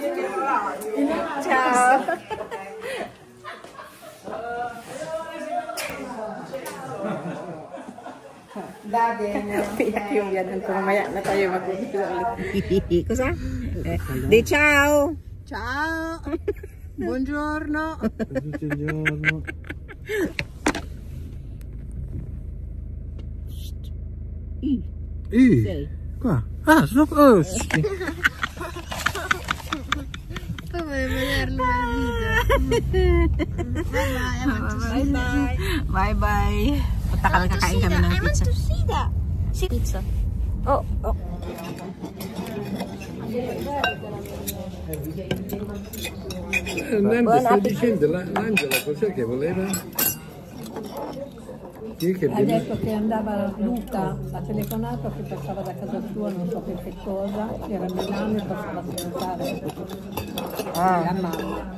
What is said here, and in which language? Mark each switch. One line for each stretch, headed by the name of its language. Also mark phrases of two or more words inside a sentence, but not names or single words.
Italian: Ciao!
Filipino: Piyak yung yan. Mamaya na tayo mag-umpisa ulit.
Italian: Cosa? Di ciao! Ciao! Buongiorno! Tutto il giorno. Sei. Qua. Ah, sono così. Poi voglio vederlo nel video.
English: Bye bye. Bye bye.
Filipino: Punta kami, kakain kami ng
English: I want pizza. to see that. See pizza. Oh, oh.
Italian: Nando Buon sta appetito. dicendo l'Angela cos'è che voleva? Chi che Ha detto che andava Luca, ha telefonato che passava da casa sua, non so per che cosa, che era a Milano e passava a salutare la mamma.